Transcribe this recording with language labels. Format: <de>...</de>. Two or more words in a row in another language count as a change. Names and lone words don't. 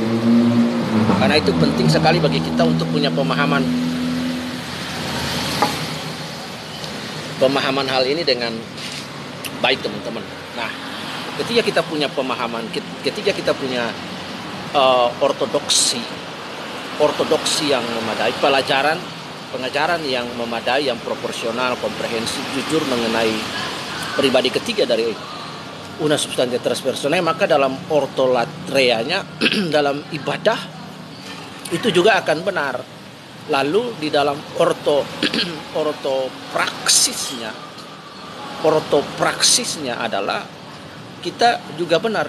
<id>Karena itu penting sekali bagi kita untuk punya pemahaman hal ini dengan baik, teman-teman. Nah, ketika kita punya pemahaman, ketika kita punya ortodoksi yang memadai, pengajaran yang memadai, yang proporsional, komprehensif, jujur mengenai pribadi ketiga dari</id> <la>una substantia tres personae,</la> <id>maka dalam ortolatreanya dalam ibadah itu juga akan benar. Lalu di dalam ortopraksisnya adalah kita juga benar.</id>